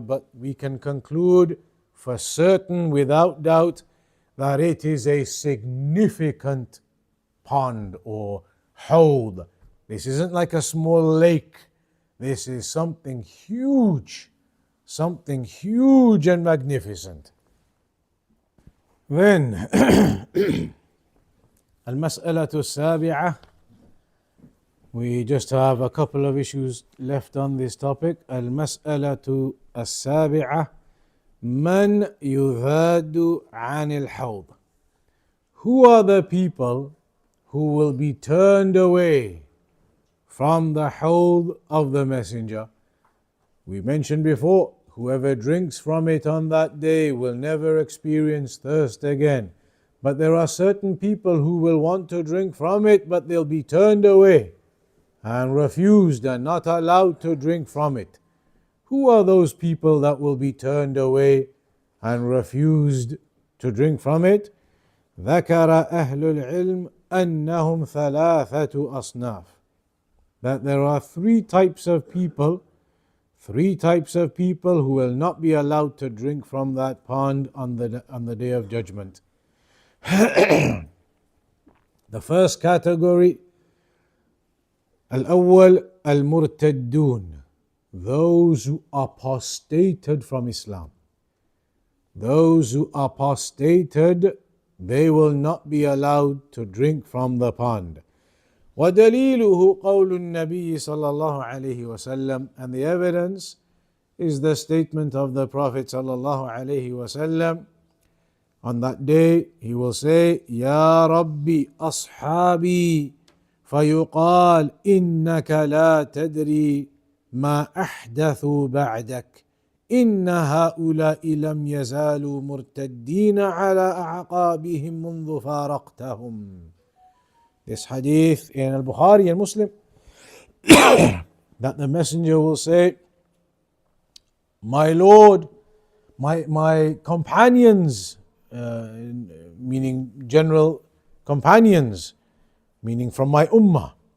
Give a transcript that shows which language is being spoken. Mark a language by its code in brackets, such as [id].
[en] But we can conclude for certain, without doubt, that it is a significant pond or hawd. This isn't like a small lake. This is something huge and magnificent. Then, [ar] المسألة السابعة. [en] We just have a couple of issues left on this topic. [ar] المسألة السابعة. من يذاد عن الحوض. [en] Who are the people who will be turned away from the hawd of the Messenger? We mentioned before, whoever drinks from it on that day will never experience thirst again. But there are certain people who will want to drink from it, but they'll be turned away and refused and not allowed to drink from it. Who are those people that will be turned away and refused to drink from it? [ar] ذكر أهل العلم أنهم ثلاثة أصناف. [en] That there are three types of people who will not be allowed to drink from that pond on the day of judgment. The first category, [ar] الأول المرتدون, [en] those who apostated from Islam. Those who apostated, they will not be allowed to drink from the pond. [ar] وَدَلِيلُهُ قَوْلُ النَّبِيِّ صلى الله عليه وسلم. [en] And the evidence is the statement of the Prophet [ar] صلى الله عليه وسلم. [en] On that day, he will say, [ar] يا ربي أصحابي فيقال إنك لا تدري ما أحدثوا بعدك إن هؤلاء لم يزالوا مرتدين على أعقابهم منذ فارقتهم. [en] This hadith in Al-Bukhari and Muslim, that the Messenger will say, my Lord, my companions, meaning general companions, meaning from my ummah.